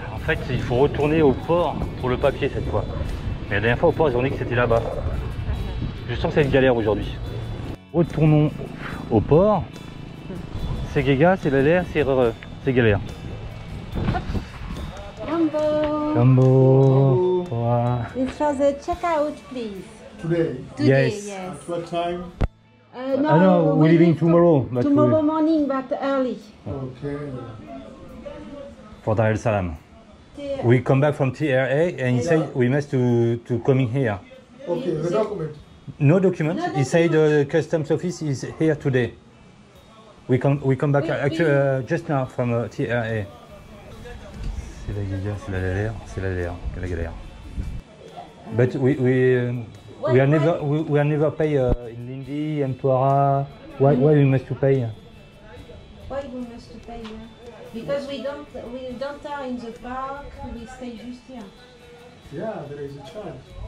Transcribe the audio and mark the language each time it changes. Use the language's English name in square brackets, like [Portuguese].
[French] En fait, il faut retourner au port pour le papier cette fois. Mais la dernière fois au port, ils ont dit que c'était là-bas. Je sens que c'est une galère aujourd'hui. Retournons au port. C'est gaga, c'est galère, c'est galère. [Swahili] Jumbo. Jumbo. Wow. [English] It's for the checkout, please. Today. Today, Yes. yes. At what time? No, we're leaving tomorrow. But Tomorrow morning, but early. Okay. for Dar es Salaam. We come back from TRA and he said we must to coming here. Okay, the document. No document. He said the customs office is here today. We come back just now from TRA. [French] C'est la galère, c'est la galère. [English] But we are never pay in Lindy and Tuara. Why we must to pay? Why we must pay? Because we don't are in the park. We stay just here. Yeah, there is a charge.